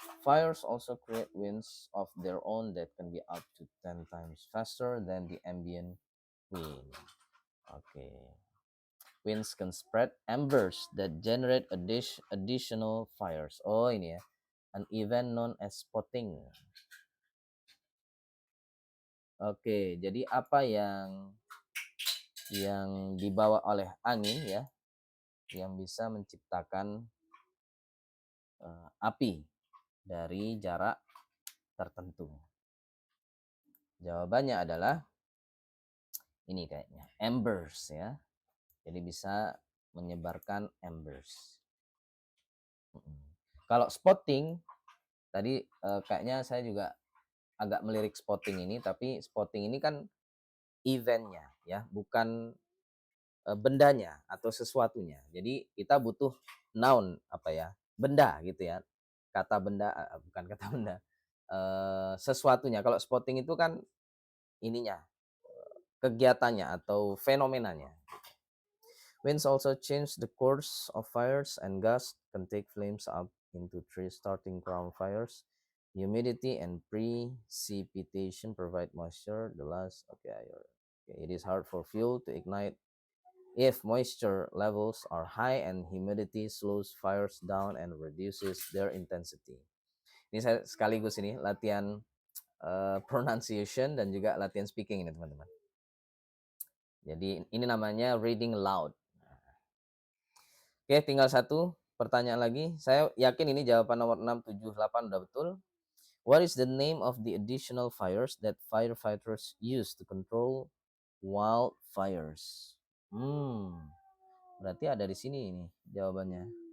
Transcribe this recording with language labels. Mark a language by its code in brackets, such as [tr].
[en] Fires also create winds of their own that can be up to 10 times faster than the ambient wind. Okay. Winds can spread embers that generate additional fires. [id] Oh, ini ya. [en] An event known as spotting. [id] Oke, jadi apa yang dibawa oleh angin ya, yang bisa menciptakan api dari jarak tertentu. Jawabannya adalah ini kayaknya, embers ya. Jadi bisa menyebarkan embers. Kalau spotting tadi kayaknya saya juga agak melirik spotting ini, tapi spotting ini kan eventnya ya, bukan bendanya atau sesuatunya. Jadi kita butuh noun apa ya, benda gitu ya. Kata benda bukan kata benda. Sesuatunya. Kalau spotting itu kan ininya, kegiatannya atau fenomenanya. [en] Winds also change the course of fires, and gusts can take flames up into trees, starting ground fires. Humidity and precipitation provide moisture. The last, okay, it is hard for fuel to ignite if moisture levels are high, and humidity slows fires down and reduces their intensity. [id] Ini saya sekaligus ini latihan pronunciation dan juga latihan speaking ini teman-teman. Jadi ini namanya reading loud. Oke, tinggal satu pertanyaan lagi. Saya yakin ini jawaban nomor 6, 7, 8 udah betul. [en] What is the name of the additional fires that firefighters use to control wildfires? [id] Berarti ada di sini ini jawabannya.